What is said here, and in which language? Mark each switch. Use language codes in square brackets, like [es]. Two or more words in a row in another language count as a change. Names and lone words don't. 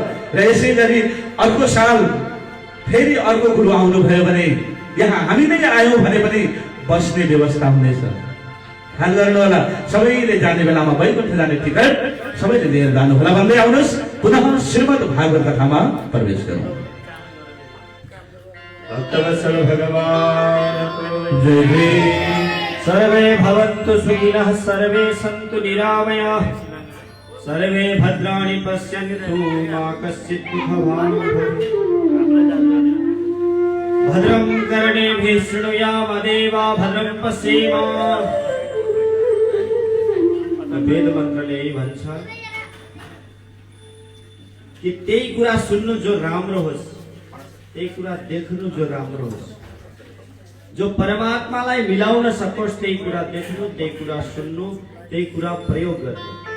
[ne] र यसै गरी अर्को साल फेरि अर्को गुरु आउनुभयो भने यहाँ हामी नै आयौँ भने पनि बस्ने व्यवस्था हुनेछ। ख्याल गर्नु होला, सबैले जाने बेलामा वैकुण्ठ जाने टिकट सबैले लिएर जानुहोला भन्दै आउनुहोस्। पुनः श्रीमद् भागवत कथामा प्रवेश गरौँ। भक्तवत्सल भगवानको जय जय। [sa] सर्वे भवन्तु सुखिनः, सर्वे सन्तु निरामयाः, सर्वे भद्राणि पश्यन्तु मा कश्चित् दुःखभाग् भवेत्। भद्रं कर्णेभिः शृणुयामदेवा भद्रं पश्येम। [ne] वेद मन्त्रले यही भन्छ कि त्यही कुरा सुन्नु जो राम्रो होस्, त्यही कुरा देख्नु जो राम्रो होस्, जो परमात्मालाई मिलाउन सकोस् त्यही कुरा देख्नु, त्यही कुरा सुन्नु, त्यही कुरा प्रयोग गर्नु।